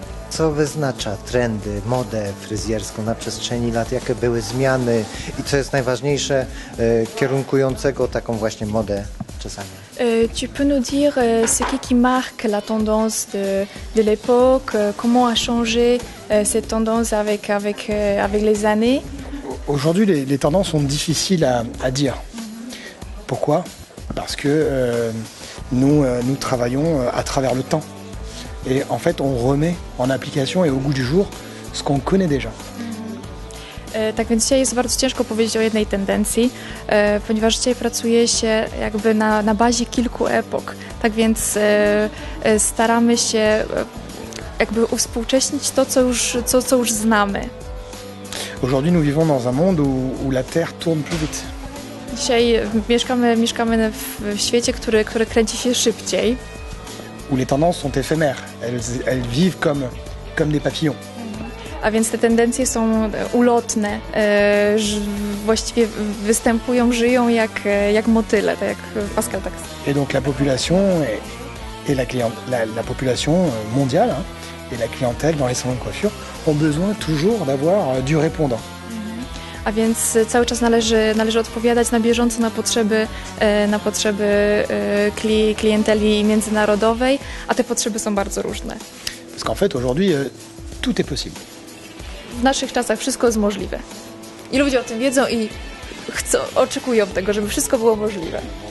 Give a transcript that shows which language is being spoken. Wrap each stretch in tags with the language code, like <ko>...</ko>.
<pl>Co wyznacza trendy, modę fryzjerską na przestrzeni lat? Jakie były zmiany i co jest najważniejsze kierunkującego taką właśnie modę czasami?</pl> <fr>Tu peux nous dire ce qui marque la tendance de l'époque, comment a changé cette tendance avec les années? Aujourd'hui, les tendances sont difficiles à dire. Pourquoi? Parce que nous travaillons à travers le temps. Et en fait, on remet en application et au goût du jour ce qu'on connaît déjà.</fr> <pl>Tak więc dzisiaj jest bardzo ciężko powiedzieć o jednej tendencji, ponieważ dzisiaj pracuje się jakby na bazie kilku epok. Tak więc staramy się jakby uwspółcześnić to, co już znamy.</pl> <fr>Aujourd'hui, nous vivons dans un monde où la Terre tourne plus vite.</fr> <pl>Dzisiaj mieszkamy w świecie, który kręci się szybciej.</pl> <fr>Où les tendances sont éphémères. Elles vivent comme des papillons.</fr> <pl>A więc te tendencje są ulotne, właściwie występują, żyją jak motyle, tak jak Pascal tak.</pl> <fr>Et donc la population et la population mondiale et la clientèle dans les salons de coiffure ont besoin toujours d'avoir du répondant.</fr> <pl>A więc cały czas należy odpowiadać na bieżąco na potrzeby klienteli międzynarodowej, a te potrzeby są bardzo różne.</pl> <fr>Parce qu'en fait aujourd'hui tout est possible.</fr> <pl>W naszych czasach wszystko jest możliwe. I ludzie o tym wiedzą i oczekują tego, żeby wszystko było możliwe.</pl>